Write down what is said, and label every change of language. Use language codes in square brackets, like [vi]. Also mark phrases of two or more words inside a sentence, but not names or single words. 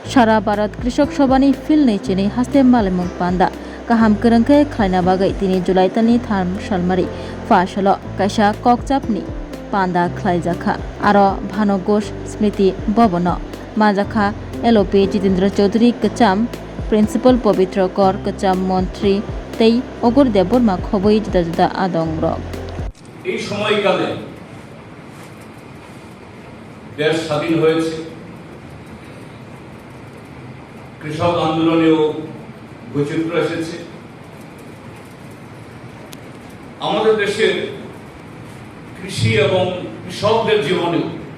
[trp] सारा भारत कृषक सभानि फिल्डनि चिनि हास्ते मालेमुं पान्दा गाहाम गोरोंखै खायना बागै दिनै जुलाइ दाननि 3 सालमारि फासल कायसा ककचापनि पान्दा खायजाखा आरो भानु घोष स्मृति भवन माजाखा एलओपी जितेन्द्र चौधरी कचाम प्रिंसिपल पवित्र कर कचाम मन्त्री तै अगर देवबर्मा खबै जुदा जुदा आदं रक [bn] এই সময়কালে দেশ স্বাধীন হয়েছে কৃষক আন্দোলনেও বৈচিত্র্য এসেছে আমাদের দেশের কৃষি এবং কৃষকদের জীবনেও